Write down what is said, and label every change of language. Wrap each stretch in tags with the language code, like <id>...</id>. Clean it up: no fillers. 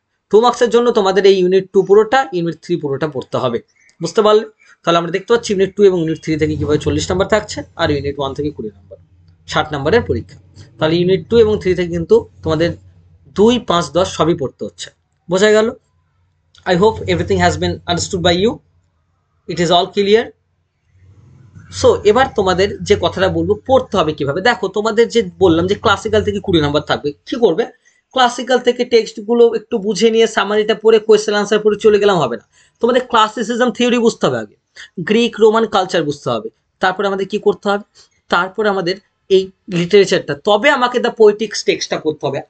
<bn>2 মার্কসের জন্য তোমাদের এই ইউনিট 2 পুরোটা, ইউনিট 3 পুরোটা পড়তে হবে। বুঝতে পারলে, তাহলে আমরা দেখতে পাচ্ছি ইউনিট 2 এবং ইউনিট 3 থেকে কিভাবে 40 নাম্বার থাকছে, আর ইউনিট 1 থেকে 20 নাম্বার, 60 নাম্বারের পরীক্ষা। তাহলে ইউনিট 2 এবং 3 থেকে কিন্তু তোমাদের 2, 5, 10 সবই পড়তে হচ্ছে। বোঝা গেল?</bn> <en>I hope everything has been understood by you. It is all clear.</en> <bn>So এবার তোমাদের যে কথাটা বলবো পড়তে হবে কিভাবে, দেখো তোমাদের যে বললাম যে ক্লাসিক্যাল থেকে 20 নাম্বার থাকবে, কি করবে, ক্লাসিক্যাল থেকে টেক্সটগুলো একটু বুঝে নিয়ে সামারিটা পড়ে কোয়েশ্চেন আনসার পড়ে চলে গেলাম হবে না, তোমাদের ক্লাসিসিজম থিওরি বুঝতে হবে আগে, গ্রিক রোমান কালচার বুঝতে হবে, তারপরে আমাদের কি করতে হবে, তারপরে আমাদের এই লিটারেচারটা, তবে আমাকে দ্য পোয়েটিক্স টেক্সটটা করতে হবে।</bn>